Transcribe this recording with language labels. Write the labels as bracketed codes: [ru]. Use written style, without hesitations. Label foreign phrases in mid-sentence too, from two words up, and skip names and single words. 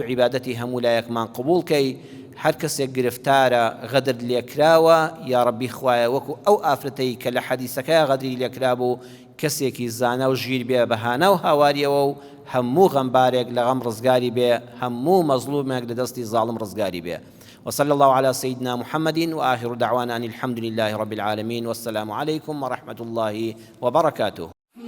[ckb] عیبادەتی هەموو لایەکمان قبول کەی هەر کەسێک گرفتارە غەدر لێکراوە یا ربی خوایە وەکو ئەو ئافرەتەی کە لە حەدیسەکەی غەدری لێکرا بوو کەسێکی زانە و ژیر بێ بەهانە و هاواریەوە و هەموو غەمبارێک لە غەم ڕزگاری بێ هەموو مەزلومێک لە دەستی زاڵم ڕزگاری بێ [ar] وصلى الله على سيدنا محمد وآخر دعوانا أن الحمد لله رب العالمين والسلام عليكم ورحمة الله وبركاته